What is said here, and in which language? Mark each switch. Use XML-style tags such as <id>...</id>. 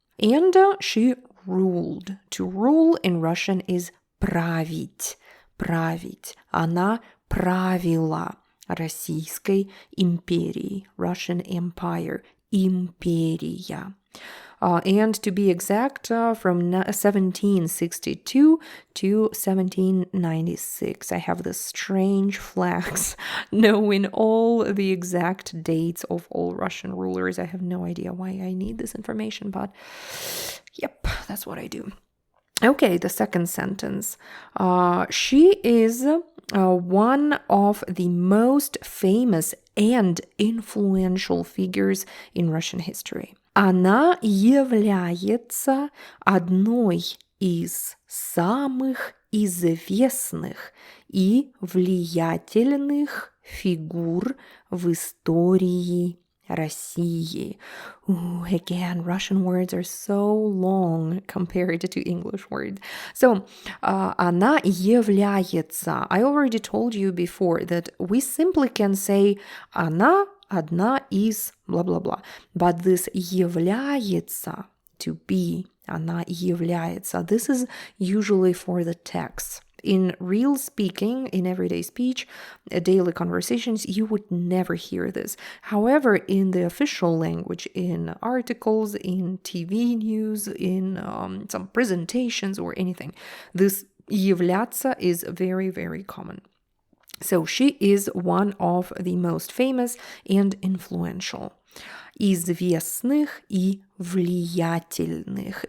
<en>And she ruled. To rule in Russian is править.</en> <ru>Править. Она правила Российской империей.</ru> <en>Russian Empire. Империя. And to be exact, from 1762 to 1796. I have this strange flex knowing all the exact dates of all Russian rulers. I have no idea why I need this information, but yep, that's what I do. Okay, the second sentence. She is one of the most famous and influential figures in Russian history.</en> <ru>Она является одной из самых известных и влиятельных фигур в истории России.</ru> <en>Again, Russian words are so long compared to English words. So,</en> <ru>она является.</ru> <en>I already told you before that we simply can say</en> <ru>она одна из</ru> <en>blah-blah-blah. But this является, to be,</en> <ru>она является,</ru> <en>this is usually for the text. In real speaking, in everyday speech, daily conversations, you would never hear this. However, in the official language, in articles, in TV news, in some presentations or anything, this являться is very, very common. So she is one of the most famous and influential.</en> <ru>Известных и влиятельных.</ru>